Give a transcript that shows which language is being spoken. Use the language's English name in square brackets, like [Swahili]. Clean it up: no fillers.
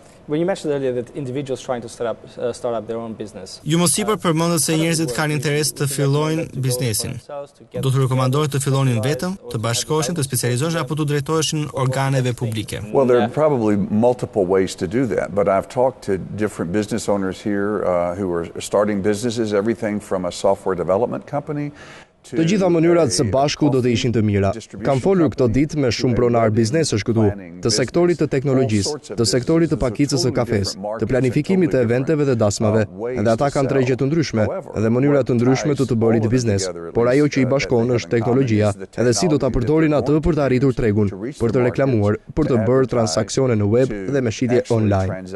[English] When you mentioned earlier that individuals trying to start up their own business. [Albanian] Ju mos sipër përmendët se njerëzit kanë interes të fillojnë biznesin. Do të rekomandohet të fillonin vetëm, të bashkoheshin, të specializoheshin apo të drejtoheshin organeve publike? [English] Well, there are probably multiple ways to do that, but I've talked to different business owners here who are starting businesses, everything from a software development company. [Albanian] Të gjitha mënyrat së bashku do të ishin të mira. Kam folur këto ditë me shumë pronar biznesesh këtu, të sektorit të teknologjisë, të sektorit të pakicës së kafes, të planifikimit të eventeve dhe dasmave, edhe ata kanë tregje të ndryshme dhe mënyra të ndryshme të bërit biznes. Por ajo që i bashkon është teknologjia, edhe si do ta përdorin atë për të arritur tregun, për të reklamuar, për të bërë transaksione në web dhe me shitje online.